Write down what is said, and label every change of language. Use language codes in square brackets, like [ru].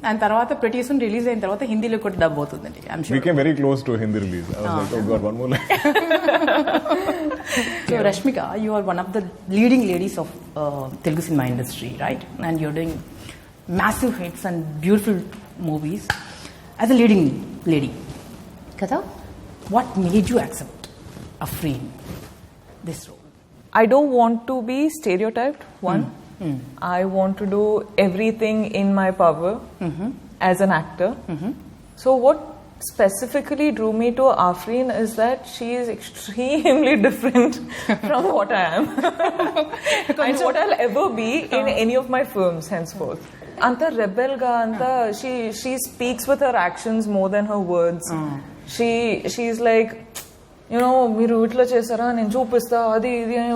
[te] And తర్వాత [en] pretty soon [te] release అయిన తర్వాత హిందీలో కూడా డబ్ అవుతుందండి. [en] I'm sure. We came very close to a Hindi release. I was like, oh God, one more line. So Rashmika, you are one of the leading ladies of Telugu cinema industry, right? And you're doing massive hits and beautiful movies as a leading lady. Kada, what made you accept Afreen, this role? I don't want to be stereotyped, one. I want to do everything in my power as an actor. So what specifically drew me to Afreen is that she is extremely different from what I am and what I'll ever be in any of my films henceforth. [te] Anta rebel ga, anta [en] she speaks with her actions more than her words. She's like, you know, [te] మీరు ఇట్లా చేస్తారా, నేను చూపిస్తా, అది ఇది.